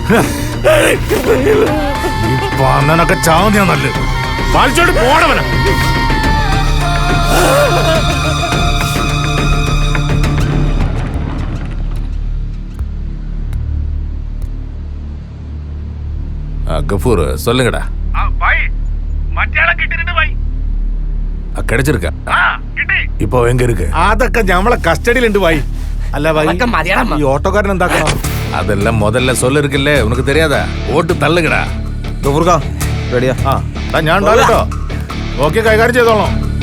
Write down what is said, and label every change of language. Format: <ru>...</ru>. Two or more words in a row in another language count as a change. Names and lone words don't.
<ml>ഈ പന്നനൊക്കെ ചാവുന്ന നല്ലത്. വലിച്ചോണ്ട് പോടവന.</ml> <ta>கஃபூர் சொல்லுங்கடா. கிடைச்சிருக்க? இப்போ எங்க இருக்கு?</ta> <ml>അതൊക്കെ ഞമ്മളെ കസ്റ്റഡിയിലുണ്ട് ഭായി. അല്ല ഭായി, ഈ ഓട്ടോക്കാരൻ എന്താക്കണം?</ml> <ta>அதெல்லாம் முதல்ல சொல்ல இருக்குல்ல, உனக்கு தெரியாதா? ஓட்டு தள்ளுகடா.</ta> <ml>ഗഫൂർക്ക റെഡിയാ? ഞാൻ ഉണ്ടാവില്ലോ. ഓക്കെ, കൈകാര്യം ചെയ്തോളാം.</ml>